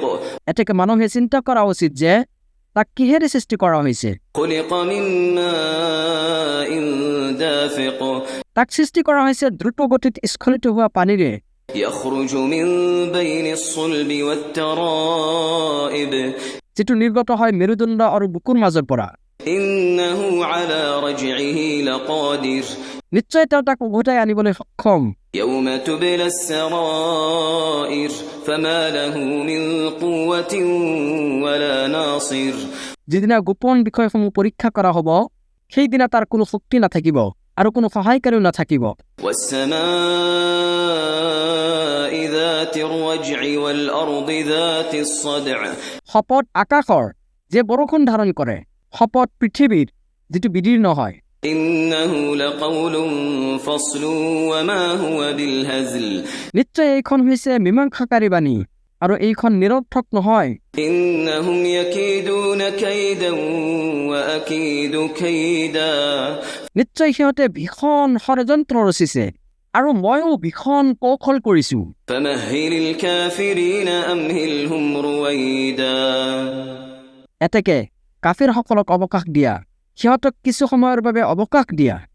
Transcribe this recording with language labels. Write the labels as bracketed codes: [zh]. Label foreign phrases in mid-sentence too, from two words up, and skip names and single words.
[as] এতেকে মানুহে চিন্তা কৰা উচিত যে তাক কিহেৰে সৃষ্টি কৰা হৈছে [ar] خلق من ماء دافق [as] তাক সৃষ্টি কৰা হৈছে দ্ৰুত গতিত স্খলিত হোৱা পানীৰে [ar] يخرج من بين الصلب والترائب [as] যিটো নিৰ্গত হয় মেৰুদণ্ড আৰু বুকুৰ মাজৰ পৰা [ar] إنه على رجعه لقادر [as] নিশ্চয় তেওঁ তাক উভতাই আনিবলৈ সক্ষম [ar] يوم تبلى السرائر فما له من قوة ولا ناصر [as] যিদিনা গোপন বিষয়সমূহ পৰীক্ষা কৰা হ'ব সেইদিনা তাৰ কোনো শক্তি নাথাকিব আৰু কোনো সহায়কাৰীও নাথাকিব [ar] والسماء ذات الرجع والأرض ذات الصدع [as] শপত আকাশৰ যে বৰষুণ ধাৰণ কৰে শপত পৃথিৱীৰ যিটো বিদীৰ্ণ হয় [ar] إنه لقول فصل وما هو بالهزل [as] নিশ্চয় এইখন হৈছে মীমাংসাকাৰী বাণী আৰু এইখন নিৰৰ্থক নহয় [ar] إنهم يكيدون كيدا وأكيد كيدا [as] নিশ্চয় সিহঁতে ভীষণ ষড়যন্ত্ৰ ৰচিছে আৰু ময়ো ভীষণ কৌশল কৰিছো [ar] فمهل الكافرين أمهلهم رويدا [as] এতেকে কাফিৰসকলক অৱকাশ দিয়া সিহঁতক কিছু সময়ৰ বাবে অৱকাশ দিয়া